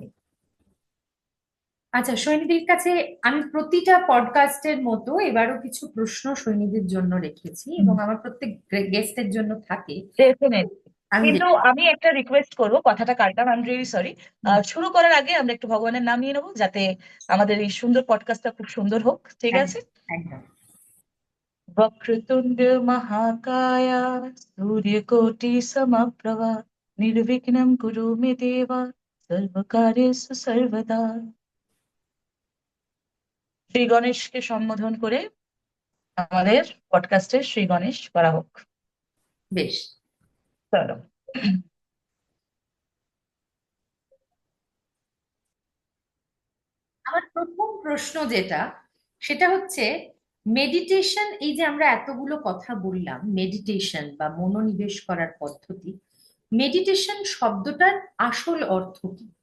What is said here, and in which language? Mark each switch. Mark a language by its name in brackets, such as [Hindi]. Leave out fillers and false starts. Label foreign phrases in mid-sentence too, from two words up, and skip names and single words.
[Bangla] আচ্ছা, সৈনিধির কাছে আমি প্রতিটা পডকাস্টের মতো এবারও কিছু প্রশ্ন সৈনিধির জন্য রেখেছি, এবং আমার প্রত্যেক গেস্টের জন্য থাকে। ডেফিনেটলি। আমি কিন্তু রেখে। আমি একটা রিকোয়েস্ট করব, কথাটা কাটলাম, [English] I am really sorry. [Bangla] হুম, শুরু করার আগে আমরা একটু ভগবানের নাম নিয়ে নেবো, যাতে আমাদের এই সুন্দর পডকাস্টটা খুব সুন্দর হোক। ঠিক আছে? একদম একদম। [Sanskrit] वक्रतुंड महाकाय सूर्यकोटि समप्रभा निर्विघ्नं कुरु मे देव सर्वकार्येषु सर्वदा। [Bangla] শ্রী গণেশকে সম্বোধন করে আমাদের পডকাস্টের শ্রী গণেশ করা হোক। বেশ। চলো। আমার প্রথম প্রশ্ন যেটা, সেটা হচ্ছে মেডিটেশন, এই যে আমরা এতগুলো কথা বললাম মেডিটেশন বা মনোনিবেশ করার পদ্ধতি, মেডিটেশন শব্দটার আসল অর্থ কি?